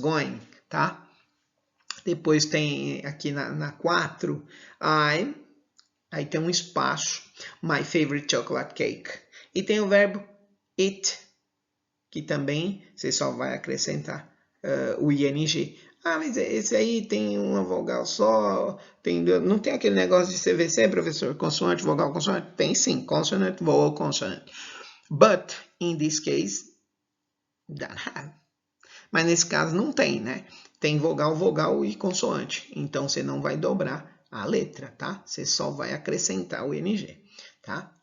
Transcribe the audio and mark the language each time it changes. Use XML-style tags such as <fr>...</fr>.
<pt>Going, tá? Depois tem aqui na 4, aí tem um espaço,</pt> <en>my favorite chocolate cake.</en> <pt>E tem o verbo eat, que também você só vai acrescentar o ing. Ah, mas esse aí tem uma vogal só, não tem aquele negócio de CVC, professor? Consoante, vogal, consoante? Tem sim,</pt> <en>consonant, vowel, consonant. But, in this case, don't have.</en> <pt>Mas nesse caso não tem, né? Tem vogal, vogal e consoante. Então, você não vai dobrar a letra, tá? Você só vai acrescentar o ing, tá?</pt>